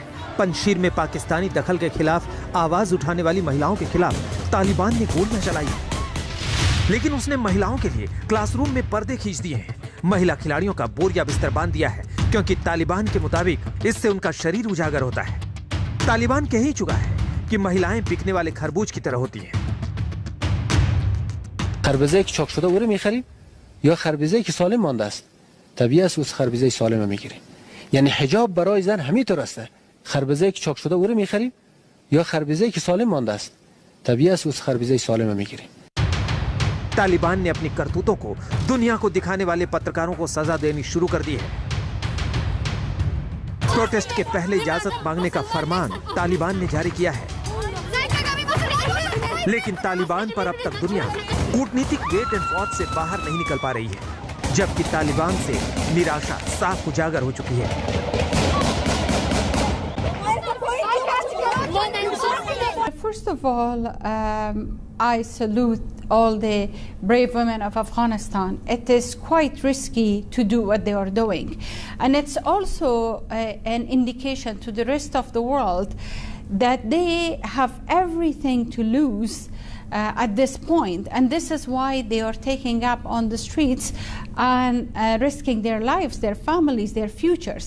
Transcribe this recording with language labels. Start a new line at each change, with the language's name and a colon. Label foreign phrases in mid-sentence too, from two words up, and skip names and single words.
Hindi: पंजशीर में पाकिस्तानी दखल के खिलाफ आवाज उठाने वाली महिलाओं के खिलाफ तालिबान ने गोलियां चलाई, लेकिन उसने महिलाओं के लिए क्लासरूम में पर्दे खींच दिए हैं, महिला खिलाड़ियों का बोरिया बिस्तर बांध दिया है, क्योंकि तालिबान के मुताबिक इससे उनका शरीर उजागर होता है। तालिबान कह ही चुका है कि महिलाएं बिकने वाले खरबूज की तरह होती हैं।
Persian: خربزه‌ای که چاک شده او رو می‌خریم یا خربزه‌ای که سالم مانده است طبیعی است از خربزه سالم می‌گیریم. یعنی حجاب برای زن همینطور است. خربزه‌ای که چاک شده او رو می‌خریم یا خربزه‌ای که سالم مانده است طبیعی است از خربزه سالم می‌گیریم.
Hindi: तालिबान ने अपनी करतूतों को दुनिया को दिखाने वाले पत्रकारों को सजा देनी शुरू कर दी है। प्रोटेस्ट के पहले इजाजत मांगने का फरमान तालिबान ने जारी किया है, लेकिन तालिबान पर अब तक दुनिया कूटनीतिक
English: wait and watch
Hindi: से बाहर नहीं निकल पा रही है, जबकि तालिबान से निराशा साफ उजागर हो चुकी है।
English: First of all, I salute all the brave women of Afghanistan. It is quite risky to do what they are doing. And it's also an indication to the rest of the world that they have everything to lose at this point, and this is why they are taking up on the streets and risking their lives, their families, their futures.